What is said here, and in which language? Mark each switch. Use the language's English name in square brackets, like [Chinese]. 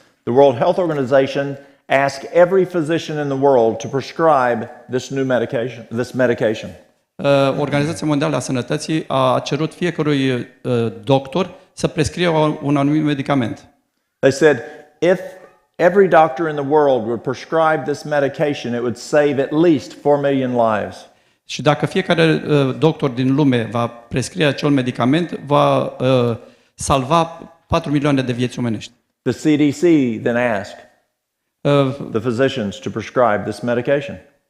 [English] the World Health Organization asked every physician in the world to prescribe this medication. [Romanian] Organizația Mondială a Sănătății a cerut fiecărui doctor să prescrie un anumit medicament. [English] They said, if every doctor in the world would prescribe this medication, it would save at least 4 million lives. [Romanian] Și dacă fiecare doctor din lume va prescrie acel medicament, va salva 4 milioane de vieți omenești. [English] The CDC then asked the physicians to prescribe this medication.